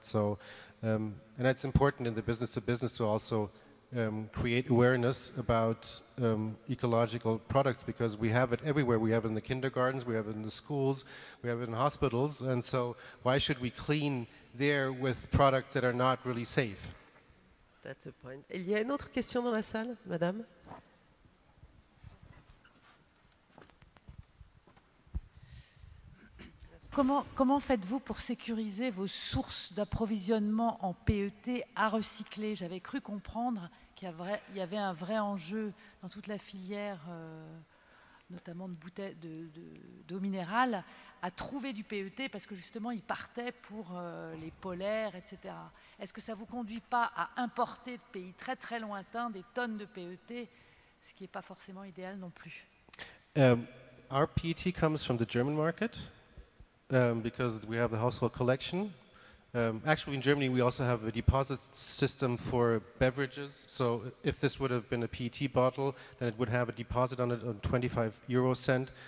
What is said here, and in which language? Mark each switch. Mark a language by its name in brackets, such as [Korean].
[English] So, and it's important in the business-to-business to also create awareness about ecological products, because we have it everywhere. We have it in the kindergartens, we have it in the schools, we have it in hospitals, and so why should we clean there with products that are not really safe? That's the point. [French] Il y a une autre question dans la salle, madame? Comment faites-vous pour sécuriser vos sources d'approvisionnement en PET à recycler? J'avais cru comprendre qu'il y avait un vrai enjeu dans toute la filière, notamment de bouteilles d'eau minérale, à trouver du PET parce que justement ils partaient pour les polaires, etc. Est-ce que ça ne vous conduit pas à importer de pays très très lointains des tonnes de PET, ce qui n'est pas forcément idéal non plus? [English] Our PET comes from the German market. Because we have the household collection. Actually, in Germany, we also have a deposit system for beverages. So if this would have been a PET bottle, then it would have a deposit on it on 25 euro cent.